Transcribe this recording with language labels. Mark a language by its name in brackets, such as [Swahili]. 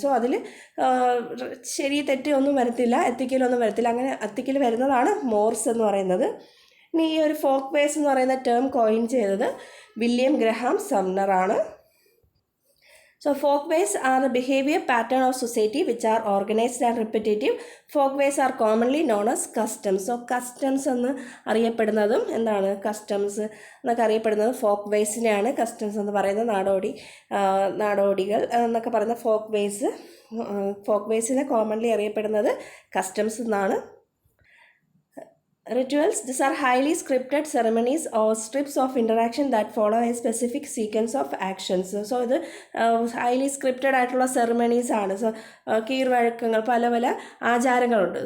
[Malayalam] So അതിൽ ശരി തെറ്റ് ഒന്നും വരത്തില്ല, എത്തിക്കലൊന്നും വരത്തില്ല. അങ്ങനെ എത്തിക്കൽ വരുന്നതാണ് മോർസ് എന്ന് പറയുന്നത്. ഇനി ഈ ഒരു ഫോക്ക് വേസ് എന്ന് പറയുന്ന ടേം കോയിൻ ചെയ്തത് വില്യം ഗ്രഹാം സംനർ ആണ്. [English] So folk ways are the behavior pattern of society which are organized and repetitive. Folk ways are commonly known as customs. [Malayalam] So customs എന്ന് അറിയപ്പെടുന്നതും എന്താണ്, കസ്റ്റംസ് എന്നൊക്കെ അറിയപ്പെടുന്നത് folk വേസിനെയാണ്. Customs എന്ന് പറയുന്നത് നാടോടികൾ എന്നൊക്കെ പറയുന്ന ഫോക്ക് വേസിനെ കോമൺലി അറിയപ്പെടുന്നത് കസ്റ്റംസ് എന്നാണ്. [English] Rituals, these are highly scripted ceremonies or strips of interaction that follow a specific sequence of actions. [Malayalam] So ഇത് ഹൈലി സ്ക്രിപ്റ്റഡ് ആയിട്ടുള്ള സെറമണീസ് ആണ്. സോ കീഴ്വഴക്കങ്ങൾ, പല പല ആചാരങ്ങളുണ്ട്.